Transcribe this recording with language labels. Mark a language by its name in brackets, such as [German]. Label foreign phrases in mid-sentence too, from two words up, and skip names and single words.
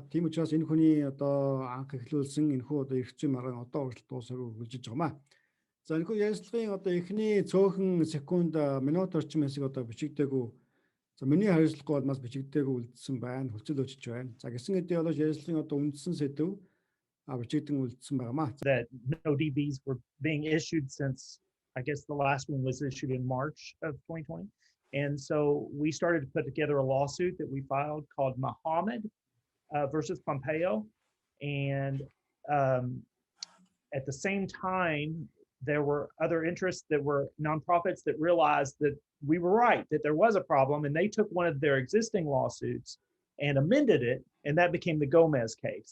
[Mongolian] Тийм учраас энэ хүний одоо анх эхлүүлсэн энэ хүү одоо эрх зүйн маргаан одоо хүртэл дуусаагүй үргэлжлэж байгаамаа. За энэ хүү ярилцлагын одоо эхний цөөхөн секунд минут орчим хэсэг одоо бичигдээгүй. За миний хариуцлагагүй бол бас бичигдээгүй үлдсэн байна. Хүлцэл өчөж байна. За гэсэн хэдий бол ярилцлагын одоо үндсэн сэдв бичигдэн үлдсэн байгаамаа. [English] That no DBs were being issued since I guess the last one was issued in March of 2020. And so we started to put together a lawsuit that we filed called Muhammad versus Pompeo. And at the same time, there were other interests that were nonprofits that realized that we were right, that there was a problem, and they took one of their existing lawsuits and amended it, and that became the Gomez case.